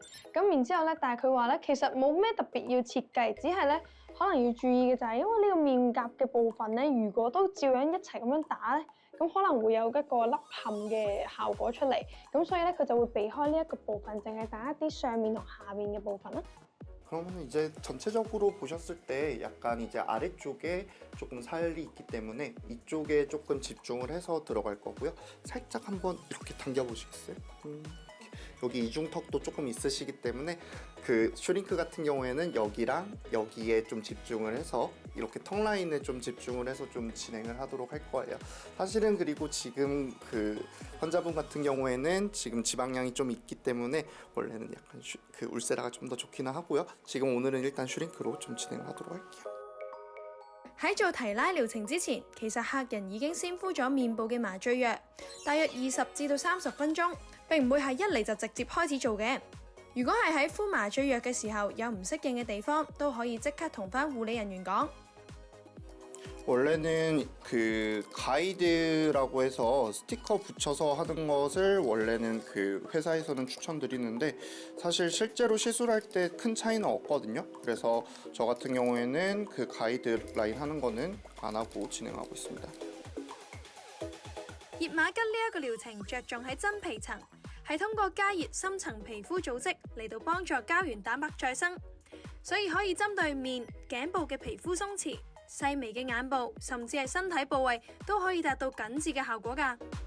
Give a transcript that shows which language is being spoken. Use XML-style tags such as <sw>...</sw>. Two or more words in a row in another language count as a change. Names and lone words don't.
<yue>咁然之後咧，但係佢話咧，其實冇咩特別要設計，只係咧可能要注意嘅就係，因為呢個面頰嘅部分咧，如果都照樣一齊咁樣打咧，咁可能會有一個凹陷嘅效果出嚟。咁所以咧，佢就會避開呢一個部分，淨係打一啲上面同下面嘅部分啦。</yue> <ko>그러면 이제 전체적으로 보셨을 때 약간 이제 아래쪽에 조금 살이 있기 때문에 이쪽에 조금 집중을 해서 들어갈 거고요. 살짝 한번 이렇게 당겨 보시겠어요? 여기 이중턱도 조금 있으시기 때문에 그 슈링크 같은 경우에는 여기랑 여기에 좀 집중을 해서 이렇게 턱 라인에 좀 집중을 해서 좀 진행을 하도록 할 거예요. 사실은 그리고 지금 그 환자분 같은 경우에는 지금 지방량이 좀 있기 때문에 원래는 약간 그 울세라가 좀 더 좋기는 하고요. 지금 오늘은 일단 슈링크로 좀 진행을 하도록 할게요.</ko> <yue>喺做提拉療程之前，其實客人已經先敷咗面部嘅麻醉藥，大約20至到30分鐘，並唔會係一嚟就直接開始做嘅。如果係喺敷麻醉藥嘅時候有唔適應嘅地方，都可以即刻同返護理人員講。</yue> <ko>원래는 그 가이드라고 해서 스티커 붙여서 하는 것을 원래는 그 회사에서는 추천드리는데 사실 실제로 시술할 때 큰 차이는 없거든요. 그래서 저 같은 경우에는 그 가이드라인 하는 거는 안 하고 진행하고 있습니다.</ko> <yue>熱瑪吉呢一個療程着重喺真皮層，係通過加熱深層皮膚組織嚟到幫助膠原蛋白再生，所以可以針對面、頸部嘅皮膚鬆弛。細微嘅眼部，甚至係身體部位都可以達到緊緻嘅效果㗎。</yue>